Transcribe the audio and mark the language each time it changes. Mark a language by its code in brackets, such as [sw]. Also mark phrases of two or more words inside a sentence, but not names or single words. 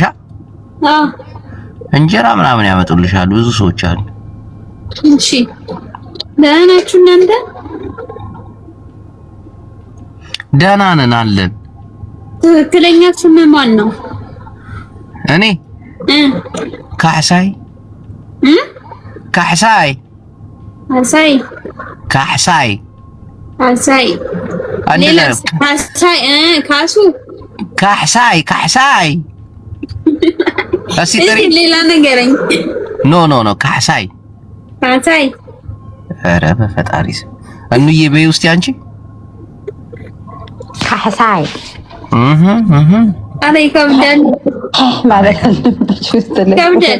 [am] አዎ እንጀራ ምናምን ያመጡልሻል ብዙ ሰዎች አሉ። እሺ ደህና ናችሁ እናንተ? ደህና ነን አለን። ትክክለኛ ስምህ ማን ነው? እኔ ካሕሳይ ካሕሳይ ካሕሳይ ካሕሳይ ካሕሳይ ሌላስ? ካሕሳይ ካሱ ካሕሳይ ካሕሳይ እሺ ሌላ ነገረኝ። ኖ ካሕሳይ ካሕሳይ። ኧረ በፈጣሪ ስም እንዬ በይ ውስጥ አንቺ ካሕሳይ ኧረ ይከብዳል ማለት ይከብዳል።